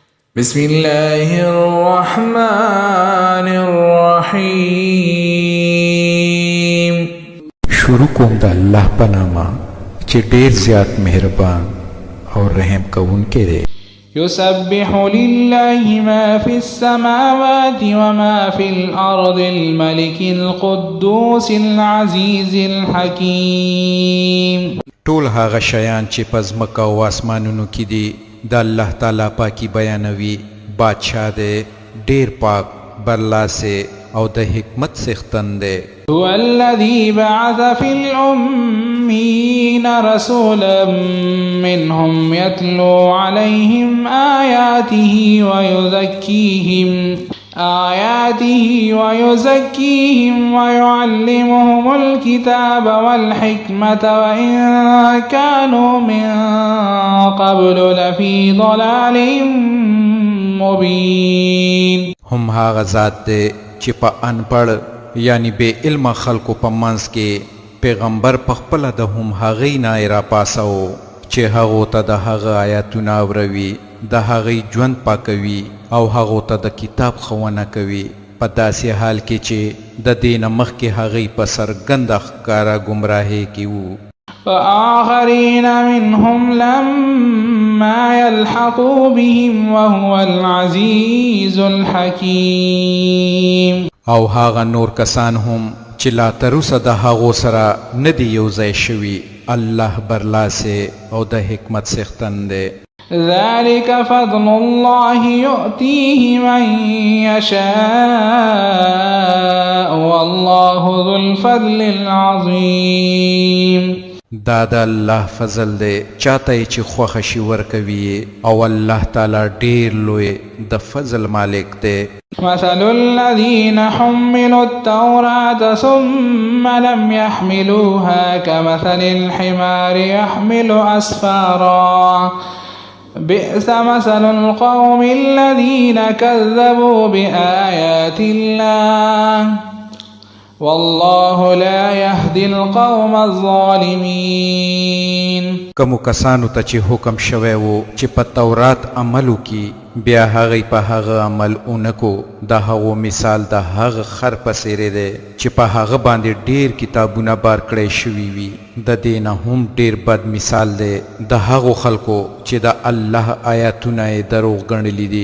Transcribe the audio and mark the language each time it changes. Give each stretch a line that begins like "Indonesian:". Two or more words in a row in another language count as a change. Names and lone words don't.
Arabic: بسم الله الرحمن الرحیم.
Pashto: شروع کوم د الله په نامه چې ډیر زیات مهربان او رحم کوونکی دی.
Arabic: يسبح لله ما في السماوات وما في الأرض الملك القدوس العزيز الحكيم.
Pashto: ټول هغه شیان چې په ځمکه او آسمانونو کې دي د الله تعالی پاکي بیانوي. بادشاہ دی، ډیر پاک، برلاسه او د حکمت څښتن دی.
Arabic: هو الذي بعث في الأمين رسولا منهم يتلو عليهم آياته ويزكيهم ويعلمهم الكتاب والحكمة وإن كانوا من قبل لفي ضلال مبين.
Pashto: هم هغه ذات دی چې په انپړ یعنی بے علم خلقو په منځ کې پیغمبر په خپله د هم هغې نه راپاسو چې هغو ته د هغه آیاتونه اوروي، د هغې ژوند پاکوي او هغو ته د کتاب ښوونه کوي په داسې حال کې چې د دې نه مخکې هغې په څرګنده ښکاره ګمراهۍ کې وو.
Arabic: وآخرين منهم لما يلحقوا بهم وهو العزيز الحكيم.
Pashto: او هاغه نور کسان هم چې لا تروسه د هغو سره نه دي یو ځای شوي، الله برلاسه او د حکمت څښتن دی.
Arabic: ذلك فضل الله يؤتيه من يشاء والله ذو الفضل العظيم.
Pashto: دا د الله فضل دی، چاته چې خوښه شي ورکوي او الله تعالی ډیر لوی د فضل مالک دی.
Arabic: مثل الذين حملوا التوراة ثم لم يحملوها كمثل الحمار يحمل أسفارا بئس مثل القوم الذين كذبوا بآيات الله والله لا يهدي القوم الظالمين.
Pashto: کومو کسانو ته چې حکم شوی وو چې په تورات عمل وکړي، بیا هغې په هغه عمل اونکو، د هغو مثال د هغه خر په څیرې دی چې په هغه باندې ډیر کتابونه بار کړی شوي وي. د دې نه هم ډیر بد مثال دی د هغو خلکو چې د الله آیاتونه یې دروغ ګڼلي دي.